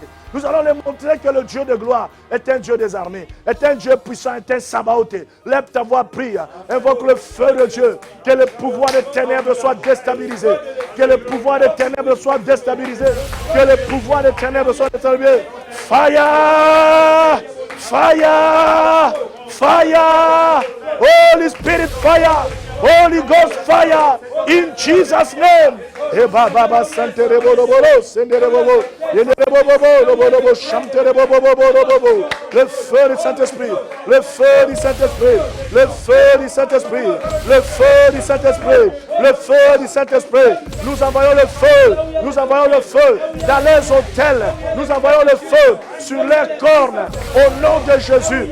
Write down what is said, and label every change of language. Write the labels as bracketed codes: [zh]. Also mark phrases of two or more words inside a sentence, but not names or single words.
[fr] Nous allons leur montrer que le Dieu de gloire est un Dieu des armées, est un Dieu puissant, est un Sabaoth. Lève ta voix, prie, invoque le feu de Dieu, que le pouvoir des ténèbres soit déstabilisé, que le pouvoir des ténèbres soit déstabilisé, que le pouvoir des ténèbres soit déstabilisé. [en] Fire! Fire! Fire! Holy Spirit fire! Holy Ghost fire! In Jesus' name! Eba baba sante rebo sende rebo rebo chante rebo. [fr] Le feu du Saint-Esprit, le feu du Saint-Esprit, le feu du Saint-Esprit, le feu du Saint-Esprit, le feu du Saint-Esprit. Nous envoyons le feu, nous envoyons le feu dans les hôtels, nous envoyons le feu sur les cornes au nom de Jésus.